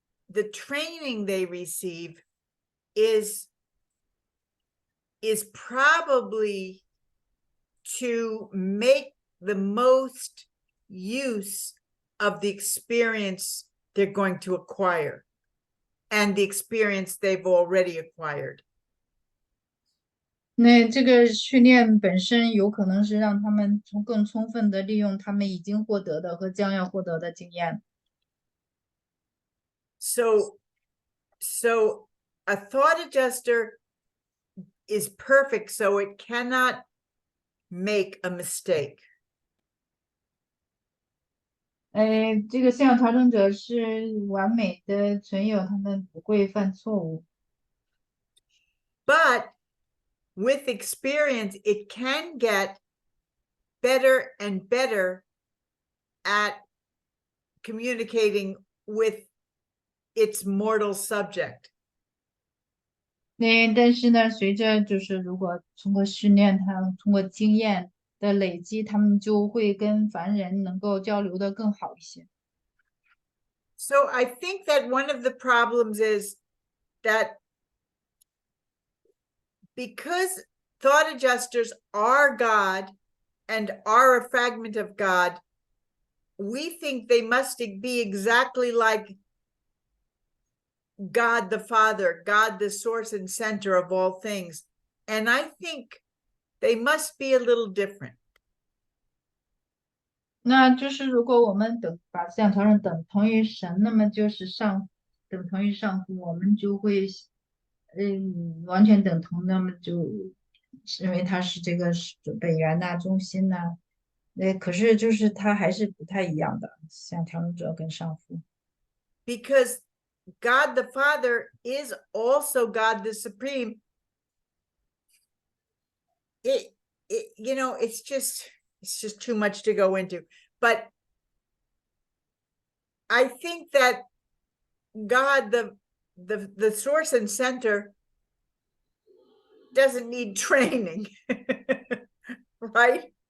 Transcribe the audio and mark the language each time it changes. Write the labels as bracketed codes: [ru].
[en] The training they receive is probably to make the most use of the experience they're going to acquire and the experience they've already acquired. [zh] 那这个训练本身有可能是让他们更充分的利用他们已经获得的和将要获得的经验。 [en] So a thought adjuster is perfect, so it cannot make a mistake. [zh] 这个思想调整者是完美的存有，他们不会犯错误。 [en] But with experience, it can get better and better at communicating with its mortal subject. [zh] 但是呢，随着就是如果通过训练，他通过经验，的累积，他们就会跟凡人能够交流的更好一些。 [en] So I think that one of the problems is that because thought adjusters are God and are a fragment of God, we think they must be exactly like God the Father, God the source and center of all things. And I think they must be a little different. [zh] 那就是如果我们把思想调整等同于神，那么就是等同于上父，我们就会完全等同，那么就认为他是这个本源呐、中心呐。可是就是他还是不太一样的，思想调整者跟上父。 [en] Because God the Father is also God the Supreme. You know, it's just too much to go into. But I think that God, the source and center, doesn't need training, right?